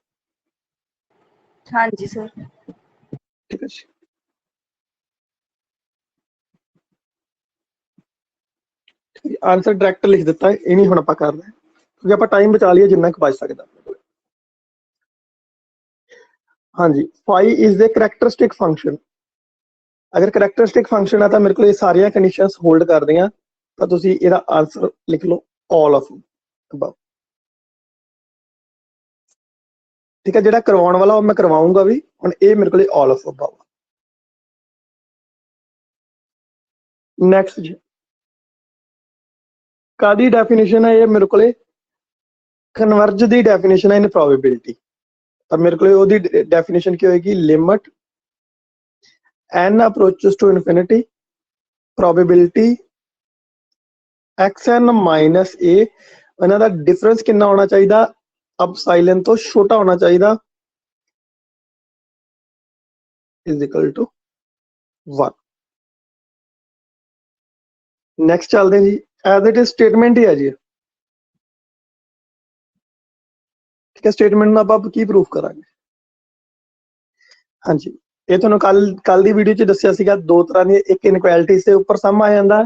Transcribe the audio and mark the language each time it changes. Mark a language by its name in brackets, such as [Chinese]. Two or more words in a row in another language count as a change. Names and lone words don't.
[Punjabi] ਹਾਂਜੀ ਸਰ। ਠੀਕ ਹੈ ਜੀ। ਆਨਸਰ ਡਾਇਰੈਕਟ ਲਿਖ ਦਿੱਤਾ, ਇਹ ਨਹੀਂ ਹੁਣ ਆਪਾਂ ਕਰ ਰਹੇ, ਕਿਉਂਕਿ ਆਪਾਂ ਟਾਈਮ ਬਚਾ ਲਈਏ ਜਿੰਨਾ ਕੁ ਬਚ ਸਕਦਾ। [English] ਹਾਂਜੀ phi is the characteristic function। [Punjabi] ਅਗਰ ਕਰੈਕਟਰਿਸਟਿਕ ਫੰਕਸ਼ਨ ਆ ਤਾਂ ਮੇਰੇ ਕੋਲ ਇਹ ਸਾਰੀਆਂ ਕੰਡੀਸ਼ਨਸ ਹੋਲਡ ਕਰਦੀਆਂ, ਤਾਂ ਤੁਸੀਂ ਇਹਦਾ ਆਨਸਰ ਲਿਖ ਲਓ [English] all of above। [Punjabi] ਠੀਕ ਹੈ, ਜਿਹੜਾ ਕਰਵਾਉਣ ਵਾਲਾ ਉਹ ਮੈਂ ਕਰਵਾਉਂਗਾ ਵੀ। ਹੁਣ ਇਹ ਮੇਰੇ ਕੋਲ [English] all of above। [Punjabi] ਨੈਕਸਟ ਜੀ, ਕਾਦੀ ਡੈਫੀਨੇਸ਼ਨ ਹੈ ਇਹ, ਮੇਰੇ ਕੋਲੇ ਕਨਵਰਜ ਦੀ ਡੈਫੀਨੇਸ਼ਨ ਹੈ [English] in probability. [Punjabi] ਤਾਂ ਮੇਰੇ ਕੋਲੇ ਉਹਦੀ ਡੈਫੀਨੇਸ਼ਨ ਕੀ ਹੋਏਗੀ, [English] ਲਿਮਿਟ n approaches to infinity, probability xn minus a। [Punjabi] ਇਹਨਾਂ ਦਾ ਡਿਫਰੈਂਸ ਕਿੰਨਾ ਹੋਣਾ ਚਾਹੀਦਾ, ਐਪਸਾਈਲਨ ਤੋਂ ਛੋਟਾ ਹੋਣਾ ਚਾਹੀਦਾ, [English] is equal to 1। [Punjabi] ਨੈਕਸਟ ਚੱਲਦੇ ਹਾਂ ਜੀ, [English] as it is statement [Punjabi] ਹੀ ਹੈ ਜੀ। ਠੀਕ ਹੈ, ਸਟੇਟਮੈਂਟ ਨੂੰ ਆਪਾਂ ਕੀ ਪ੍ਰੂਫ ਕਰਾਂਗੇ। ਹਾਂਜੀ ਇਹ ਤੁਹਾਨੂੰ ਕੱਲ ਦੀ ਵੀਡੀਓ ਚ ਦੱਸਿਆ ਸੀਗਾ, ਦੋ ਤਰ੍ਹਾਂ ਦੀ, ਇੱਕ ਇਨਕੁਐਲਿਟੀ ਦੇ ਉੱਪਰ ਸਮ ਆ ਜਾਂਦਾ।